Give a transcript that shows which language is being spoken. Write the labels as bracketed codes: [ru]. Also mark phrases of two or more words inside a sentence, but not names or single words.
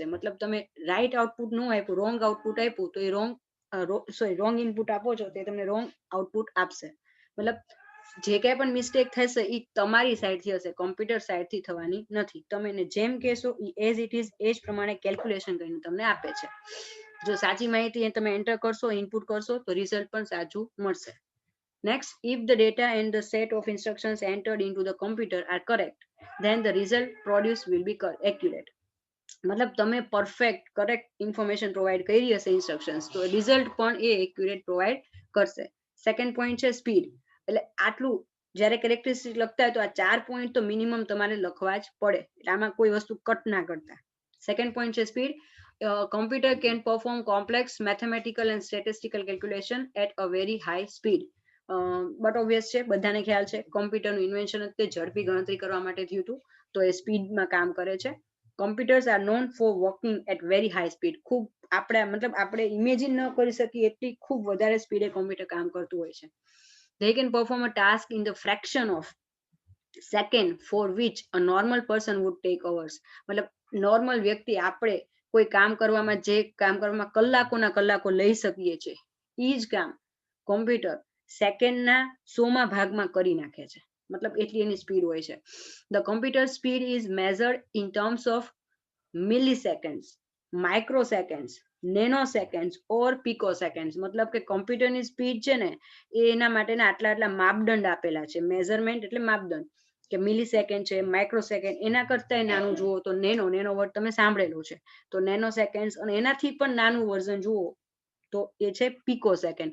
[gu] મતલબ તમે [en] right output [gu] ન આપ્યું, [en] wrong output [gu] આપ્યું તો એ [en] wrong input [gu] આપો છો તે તમને [en] wrong output [gu] આપશે. મતલબ જે કઈ પણ મિસ્ટેક થશે એ તમારી સાઈડથી હશે, કોમ્પ્યુટર સાઈડથી થવાની નથી. તમે એને જેમ કહેશો એ [en] as it is [gu] એ જ પ્રમાણે કેલ્ક્યુલેશન કરીને તમને આપે છે. જો સાચી માહિતી તમે એન્ટર કરશો, ઇનપુટ કરશો તો રિઝલ્ટ પણ સાચું મળશે. [en] Next, if the data and the set of instructions entered into the computer are correct, then the result produced will be accurate. [gu] મતલબ તમે [en] perfect correct information provide [gu] કરી હશે ઇન્સ્ટ્રક્શન્સ તો રિઝલ્ટ પણ એ [en] accurate provide [gu] કરશે. [en] second point [gu] છે સ્પીડ. એટલે આટલું જ્યારે કેરેક્ટરિસ્ટિક લખતા હોય તો આ 4 પોઈન્ટ તો મિનિમમ તમારે લખવા જ પડે, એટલે આમાં કોઈ વસ્તુ કટ ના કરતા. [en] second point [gu] છે સ્પીડ. [en] Computer can perform complex mathematical and statistical calculation at a very high speed. but obvious [gu] છે, બધાને ખ્યાલ છે કોમ્પ્યુટરનું ઇન્વેન્શન તે ઝડપી ગણતરી કરવા માટે થયું હતું, તો એ સ્પીડમાં કામ કરે છે. [en] Computers are known for working at very high speed. [gu] ખૂબ આપણે ઇમેજિન ન કરી શકીએ એટલી ખૂબ વધારે સ્પીડે કોમ્પ્યુટર કામ કરતું હોય છે. [en] They can perform a task in the fraction of second for which a normal person would take hours. [gu] મતલબ નોર્મલ વ્યક્તિ આપણે કોઈ કામ કરવામાં જે કામ કરવામાં કલાકોના કલાકો લઈ શકીએ છીએ એ જ કામ કોમ્પ્યુટર સેકન્ડના 100મા ભાગમાં કરી નાખે છે. મતલબ એટલી એની સ્પીડ હોય છે. [en] The computer speed is measured in terms of milliseconds, microseconds, nanoseconds or picoseconds. [gu] મતલબ કે કોમ્પ્યુટરની સ્પીડ છે ને એ એના માટેના આટલા માપદંડ આપેલા છે. મેઝરમેન્ટ એટલે માપદંડ, કે [en] milli second [gu] છે, [en] micro second, [gu] એના કરતા નાનું જુઓ તો [en] nano word [gu] તમે સાંભળેલું છે, તો [en] nano second, [gu] અને એનાથી પણ નાનું વર્ઝન જુઓ તો એ છે [en] pico second.